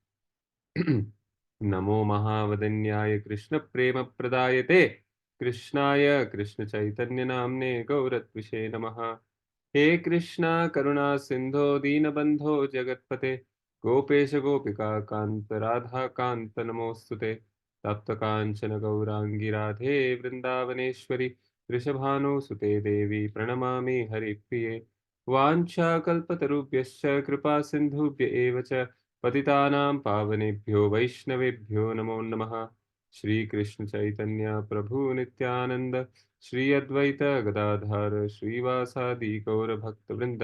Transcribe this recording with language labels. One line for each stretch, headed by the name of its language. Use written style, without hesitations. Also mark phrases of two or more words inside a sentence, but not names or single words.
Sanskrit: ನಮೋ ಮಹಾವದನ್ಯಾಯ ಕೃಷ್ಣ ಪ್ರೇಮ ಪ್ರದಾಯತೆ ಕೃಷ್ಣಾಯ ಕೃಷ್ಣ ಚೈತನ್ಯ ನಾಮ್ನೆ ಗೌರತ್ವಿಷೇ ನಮಃ. ಹೇ ಕೃಷ್ಣ ಕರುಣಾ ಸಿಂಧೋ ದೀನಬಂಧೋ ಜಗತ್ಪತೆ ಗೋಪೇಶ ಗೋಪಿಕಾ ಕಾಂತ ರಾಧಾ ಕಾಂತ ನಮೋಸ್ತುತೆ. ತಪ್ತ ಕಾಂಚನ ಗೌರಾಂಗಿ ರಾಧೆ ವೃಂದಾವನೇಶ್ವರಿ ವೃಷಭಾನುಸುತೆ ದೇವಿ ಪ್ರಣಮಾಮಿ ಹರಿಪ್ರಿಯೆ. ವಾಂಛಾಕಲ್ಪತರುಭ್ಯಶ್ಚ ಕೃಪಾ ಸಿಂಧುಭ್ಯ ಏವ ಚ ಪತಿತಾನಾಂ ಪಾವನೇಭ್ಯೋ ವೈಷ್ಣವೇಭ್ಯೋ ನಮೋ ನಮಃ. ಶ್ರೀ ಕೃಷ್ಣ ಚೈತನ್ಯ ಪ್ರಭು ನಿತ್ಯಾನಂದ ಶ್ರೀ ಅದ್ವೈತ ಗದಾಧರ ಶ್ರೀವಾಸಾದಿ ಗೌರ ಭಕ್ತ ವೃಂದ.